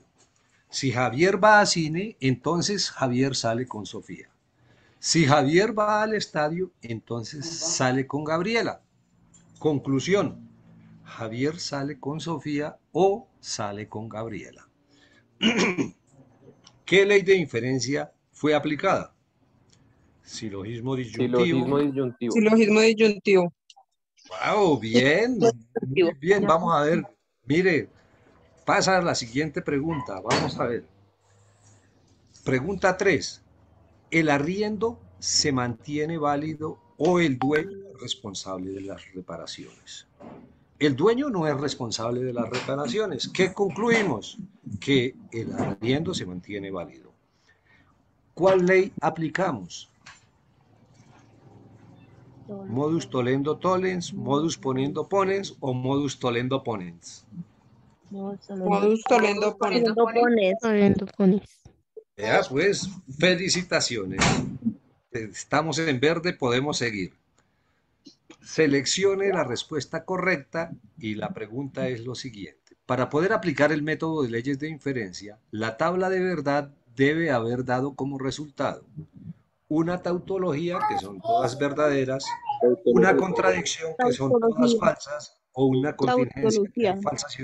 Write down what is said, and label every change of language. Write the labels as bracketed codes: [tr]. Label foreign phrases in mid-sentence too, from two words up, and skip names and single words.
[es] Si Javier va a cine, entonces Javier sale con Sofía. Si Javier va al estadio, entonces sale con Gabriela. Conclusión. Javier sale con Sofía o sale con Gabriela. ¿Qué ley de inferencia fue aplicada? Silogismo disyuntivo. Silogismo disyuntivo. Silogismo disyuntivo. Wow, bien. Muy bien, vamos a ver. Mire, pasa a la siguiente pregunta. Vamos a ver. Pregunta 3. ¿El arriendo se mantiene válido o el dueño es responsable de las reparaciones? El dueño no es responsable de las reparaciones. ¿Qué concluimos? Que el arriendo se mantiene válido. ¿Cuál ley aplicamos? [la] ¿Modus tollendo tollens, modus ponendo ponens o modus tollendo ponens? Modus tollendo ponens. [es] Ya, pues, felicitaciones. Estamos en verde, podemos seguir. Seleccione la respuesta correcta y la pregunta es lo siguiente. Para poder aplicar el método de leyes de inferencia, la tabla de verdad debe haber dado como resultado una tautología, que son todas verdaderas, una contradicción, que son todas falsas, o una contingencia, que hay falsas y